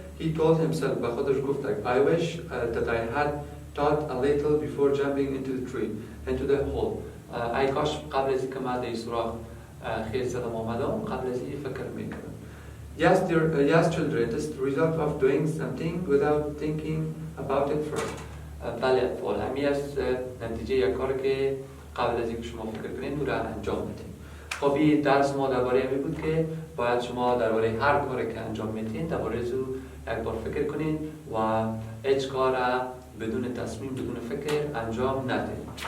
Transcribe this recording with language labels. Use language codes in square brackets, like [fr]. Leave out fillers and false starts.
[en] He told himself [fa] به خودش گفت [en] I wish that I had thought a little before jumping into the hole. [fa] ای کاش قبل از اینکه من در سوراخ خیز زدم آمدم قبل از این فکر میکردم. [en] Yes children, this is the result of doing something without thinking about it first. [fa] بله اطفال همی از نتیجه یک کار که قبل از اینکه شما فکر کنید او را انجام بدید. خب این درس ما درباره همی بود که باید شما درباره هر کاری که انجام میدین درباره او یک بار فکر کنید و هیچ کار بدون تصمیم بدون فکر انجام ندید.